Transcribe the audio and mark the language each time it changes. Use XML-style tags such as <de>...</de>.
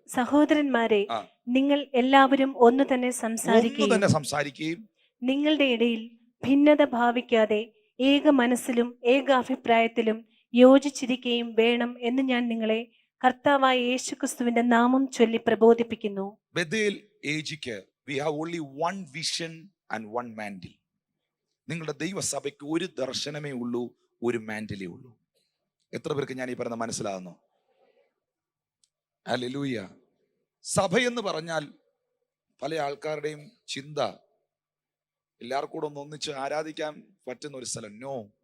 <ml>സഹോദരന്മാരെ, നിങ്ങൾ എല്ലാവരും ഒന്ന് തന്നെ സംസാരിക്കുകയും നിങ്ങളുടെ ഇടയിൽ ഭിന്നത ഭാവിക്കാതെ ഏക മനസ്സിലും ഏക അഭിപ്രായത്തിലും യോജിച്ചിരിക്കുകയും വേണം എന്ന് ഞാൻ നിങ്ങളെ കർത്താവായ യേശുക്രിസ്തുവിന്റെ നാമം ചൊല്ലി പ്രബോധിപ്പിക്കുന്നു.</ml> <en>Bethel ഏജിക്ക് we have only one vision and one mantle.</en> <ml>നിങ്ങളുടെ ദൈവസഭയ്ക്ക് ഒരു ദർശനമേ ഉള്ളൂ, ഒരു മാൻഡിലേ ഉള്ളൂ. എത്ര പേർക്ക് ഞാൻ ഈ പറയുന്ന മനസ്സിലാകുന്നു? ഹല്ലേലൂയ. സഭ എന്ന് പറഞ്ഞാൽ പല ആൾക്കാരുടെയും ചിന്ത എല്ലാവർക്കും കൂടെ ഒന്നിച്ച് ആരാധിക്കാൻ പറ്റുന്ന ഒരു സ്ഥലം. നോ.</ml>